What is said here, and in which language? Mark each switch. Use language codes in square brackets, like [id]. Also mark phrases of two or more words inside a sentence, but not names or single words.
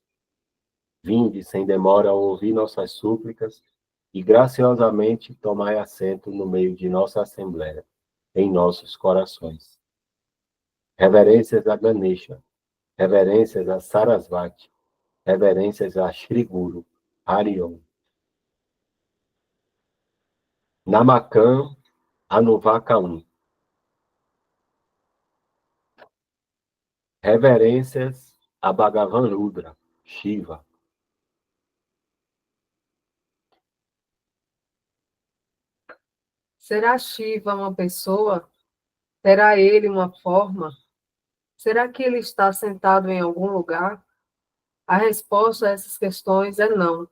[pt] Vinde sem demora a ouvir nossas súplicas e graciosamente tomai assento no meio de nossa assembleia, em nossos corações. Reverências a Ganesha, reverências a Sarasvati, reverências a Shri Guru, Hariom. Namakam Anuvaka 1. Reverências a Bhagavan Rudra, Shiva. Será Shiva uma pessoa? Terá ele uma forma? Será que ele está sentado em algum lugar? A resposta a essas questões é não.